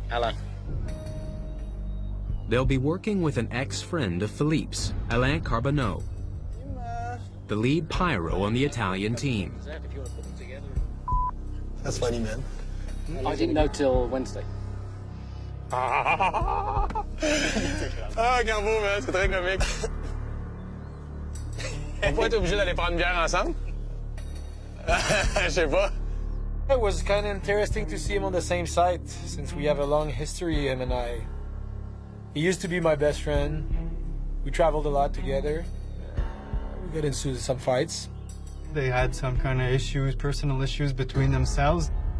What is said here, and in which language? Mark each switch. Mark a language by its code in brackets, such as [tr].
[en] Alain. They'll be working with an ex-friend of Philippe's, Alain Carbonneau. the lead pyro on the Italian team. That's funny, man. I didn't know till Wednesday. [fr] Ah, Gambo, man, c'est très comique. Pourquoi t'es obligé d'aller prendre une bière ensemble? Je sais pas. [en] It was kind of interesting to see him on the same site, since we have a long history, him and I. He used to be my best friend. We traveled a lot together. We got into some fights. They had some kind of issues, personal issues between themselves.